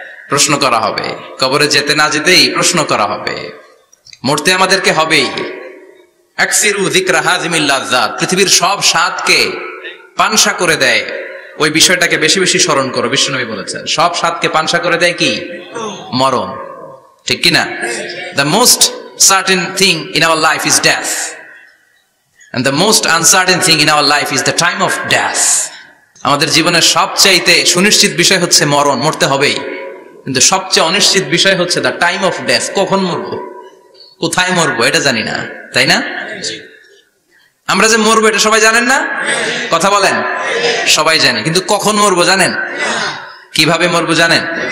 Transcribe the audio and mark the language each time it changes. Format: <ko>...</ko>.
<bn>প্রশ্ন করা হবে, কবরে যেতে না যেতেই প্রশ্ন করা হবে। মরতে আমাদেরকে হবেই।</bn> <ar>আকসিরু যিকরা হাযিমিল লাযযাত,</ar> <bn>পৃথিবীর সব স্বাদকে পানসা করে দেয়, ওই বিষয়টাকে বেশি বেশি স্মরণ করো। বিশ্বনবী বলেছেন সব স্বাদকে পানসা করে দেয় কি? মরণ, ঠিক কি না?</bn> <en>The most certain thing in our life is death, and the most uncertain thing in our life is the time of death.</en> <bn>আমাদের জীবনের সবচাইতে সুনিশ্চিত বিষয় হচ্ছে মরণ, মরতে হবেই। কিন্তু সবচেয়ে অনিশ্চিত বিষয় হচ্ছে</bn> <en>the time of death,</en> <bn>কখন মরবো, কোথায় মরবো এটা জানি না, তাই না? আমরা যে মরবো এটা সবাই জানেন না? কথা বলেন। সবাই জানে, কিন্তু কখন মরবো জানেন? কিভাবে মরবো জানেন?</bn>